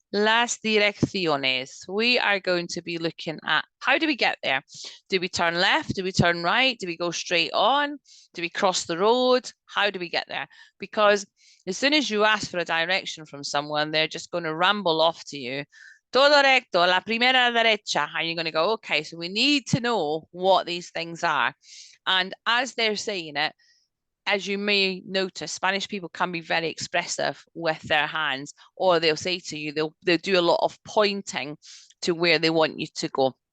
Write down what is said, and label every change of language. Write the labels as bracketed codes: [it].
[es] Las direcciones. [en] We are going to be looking at how do we get there? Do we turn left? Do we turn right? Do we go straight on? Do we cross the road? How do we get there? Because as soon as you ask for a direction from someone, they're just going to ramble off to you. [es] Todo recto, la primera derecha. [en] And you're going to go, okay, so we need to know what these things are. And as they're saying it, as you may notice, Spanish people can be very expressive with their hands, or they'll say to you, they'll do a lot of pointing to where they want you to go.